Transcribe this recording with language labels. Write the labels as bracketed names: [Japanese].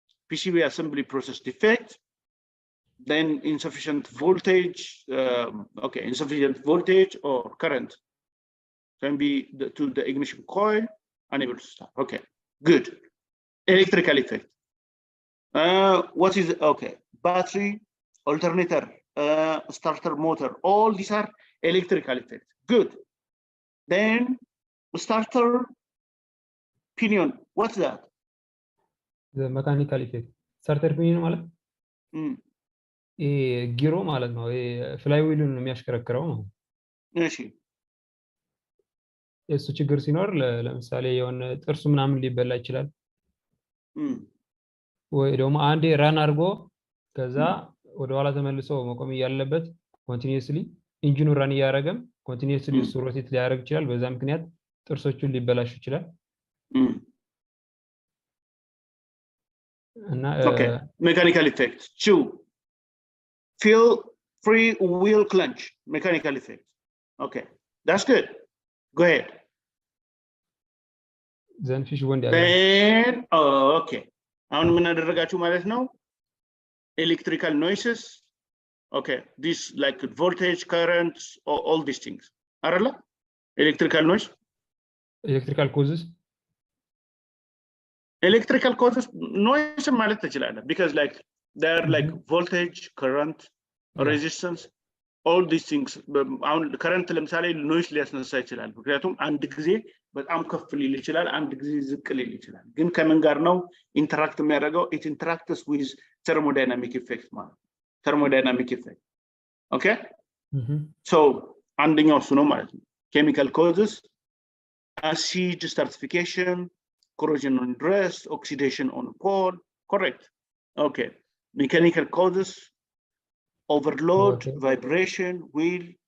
[English] PCB assembly process defect, then insufficient voltage, insufficient voltage or current can be to the ignition coil, unable to start. Okay, good. Electrical effect. What is, okay, battery, alternator, starter motor, all these are electrical effects. Good. Then starter pinion, what's that? The mechanical effect. [Amharic] Starter pinion ማለት ጊሮ ማለት ነው። ፍላይ ዊሉን የሚያሽከረክረው ነው። እሺ እሱ ችግር ሲኖር ለምሳሌ የሆነ ጥርሱ ምናምን ሊበላ ይችላል። ወይ ደግሞ አንዴ ራን አድርጎ ከዛ ወደ ኋላ ተመልሶ መቆም ያለበት ኮንቲኒዩስሊ ኢንጂኑ ራን ያደረገም ኮንቲኒዩስሊ እሱ ሮቴት ሊያደርግ ይችላል። በዛ ምክንያት ጥርሶቹን ሊበላሽ ይችላል። እና [English] mechanical effect. 2. Feel free wheel clutch, mechanical effect. Okay, that's good. Go ahead. Then fish one day. Then, okay. [Amharic] አሁን ምን አደረጋችሁ ማለት ነው? [English] Electrical noises. Okay, this like voltage, current, all these things. [Amharic] አይደለ? [English] Electrical noise. Electrical causes. Electrical causes noise [Amharic] ማለት ትችላለህ [English] because like they are like voltage, current, resistance, all these things. [Amharic] አሁን current ለምሳሌ noise ሊያስነሳ ይችላል ምክንያቱም አንድ ጊዜ በጣም ከፍ ሊል ይችላል አንድ ጊዜ ዝቅ ሊል ይችላል ግን ከምን ጋር ነው ኢንተራክት የሚያደርገው [English] it interacts with thermodynamic effect [Amharic] ማለት thermodynamic effect. [English] Okay? So [Amharic] አንደኛው እሱ ነው ማለት ነው [English] chemical causes, acid certification, corrosion on rust, oxidation on pole. Correct. Okay. Mechanical causes, overload, vibration, wheel.